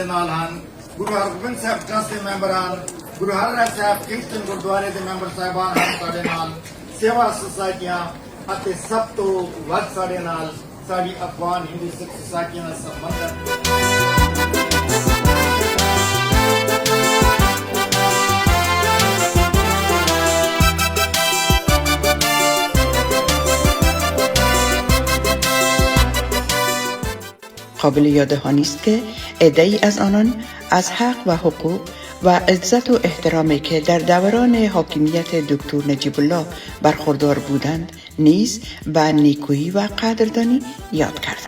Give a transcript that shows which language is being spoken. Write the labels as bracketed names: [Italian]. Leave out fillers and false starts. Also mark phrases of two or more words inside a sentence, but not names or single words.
[Punjabi] ਨਾਲ ਹਨ ਗੁਰੂ ਹਰਗੋਬਿੰਦ ਸਾਹਿਬ ਟਰੱਸਟ ਕੇ ਮੈਂਬਰ ਹਨ ਗੁਰੂ ਹਰਰਾਜ ਸਾਹਿਬ ਕਿੰਗਸਟਨ ਗੁਰਦੁਆਰੇ ਕੇ ਮੈਂਬਰ ਸਾਹਿਬਾਨ ਹਨ ਸਾਡੇ ਨਾਲ ਸੇਵਾ ਸੁਸਾਇਟੀਆਂ ਅਤੇ ਸਭ ਤੋਂ ਵੱਧ ਸਾਡੇ ਨਾਲ ਸਾਡੀ ਅਫ਼ਗ਼ਾਨ ਹਿੰਦੂ ਸਿੱਖ ਸੁਸਾਇਟੀਆਂ ਦਾ ਸੰਬੰਧ [Persian] قابل یادهانی است که عده‌ای از آنان از حق و حقوق و عزت و احترامی که در دوران حاکمیت دکتر نجیب الله برخوردار بودند نیز به نیکویی و قدردانی یاد کردند.